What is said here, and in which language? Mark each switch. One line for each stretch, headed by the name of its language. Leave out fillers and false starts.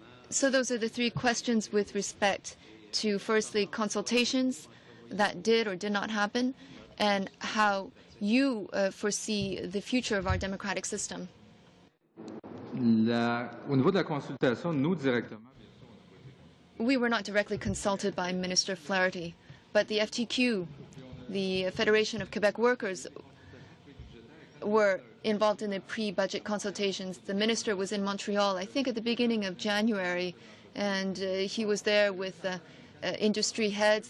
English: So those are the 3 questions with respect to, firstly, consultations that did or did not happen, and how you foresee the future of our democratic system.
French: Au niveau de la consultation, nous directement,
English: we were not directly consulted by Minister Flaherty, but the FTQ, the Federation of Quebec Workers, were involved in the pre-budget consultations. The minister was in Montreal, I think at the beginning of January, and he was there with industry heads.